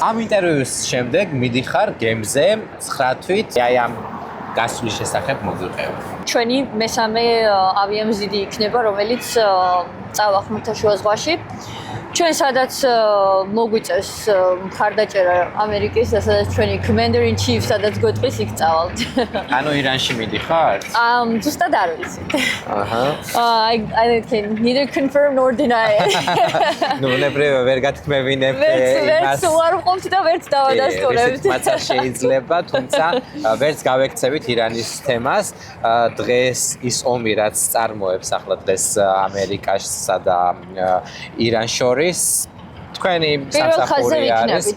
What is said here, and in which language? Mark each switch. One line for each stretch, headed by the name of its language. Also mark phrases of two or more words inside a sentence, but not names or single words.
Georgian: ამ ინტერვიუს შემდეგ მიდიხარ გემზე 9 თვით, აი ამ გასვლის შესახებ მოგვიყევ. ჩვენი მესამე ავიამზიდი იქნება, რომელიც წავა ხმელთაშუა ზღვაში. ჩვენ სადაც მოგვიწევს მხარდაჭერა ამერიკის და სადაც ჩვენი
English: commander in chief
Georgian: სადაც გვეტყვის იქ წავალთ. ანუ ირანში მიდიხარ? ზუსტად არ ვიცი.
English: I can neither confirm nor deny.
Georgian: ნუ ნებრივ ვერ გათქმევინებ ვერც უარ ვყოფთ და ვერც დავადასტურებთ. მაცა შეიძლება, თუმცა ვერც გავექცევით ირანის თემას. დღეს ის ომი რაც წარმოებს ახლა დღეს ამერიკასა და ირანს შორის თქვენი სამსახური არის კი